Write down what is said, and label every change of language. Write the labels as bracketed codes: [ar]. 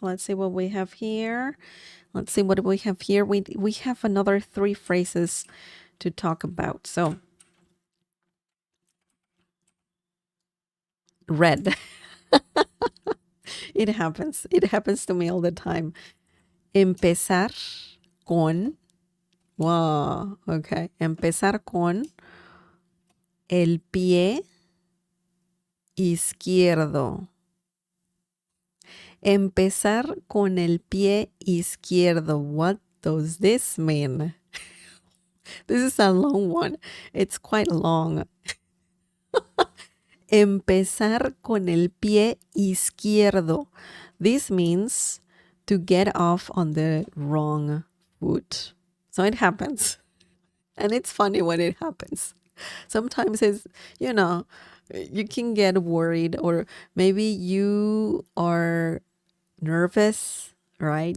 [en] Let's see what we have here. We have another 3 phrases to talk about. So red. It happens to me all the time. [es] Empezar con. [en] Wow, okay. [es] Empezar con el pie izquierdo. Empezar con el pie izquierdo. [en] What does this mean? This is a long one. It's quite long. [es] Empezar con el pie izquierdo. [en] This means to get off on the wrong foot. So it happens. And it's funny when it happens. Sometimes it's, you can get worried, or maybe you are nervous, right?